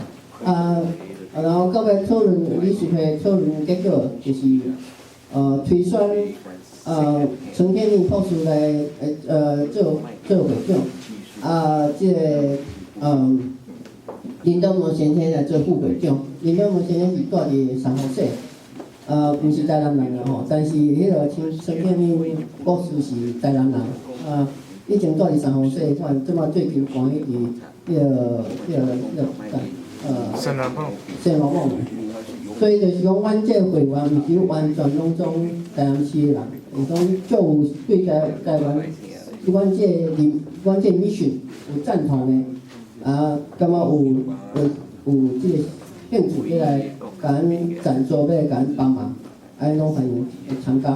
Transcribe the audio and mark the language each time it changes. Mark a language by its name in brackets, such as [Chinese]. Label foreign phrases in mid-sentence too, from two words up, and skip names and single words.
[Min Nan Chinese] 然后到尾讨论理事会讨论结果就是推选陈天印博士来做会长，这个林东龙先生来做副会长。林东龙先生是住伫三河市，毋是台南人啦吼，但是迄个陈天印博士是台南人，以前住伫三河市，即马最近搬去伫迄个圣南梦，所以就是讲，阮这会员毋是完全拢总台南市的人，是讲足有对台湾，阮这 mission 有赞同的，感觉有这个兴趣要来甲咱赞助，要来甲咱帮忙，安尼拢欢迎参加。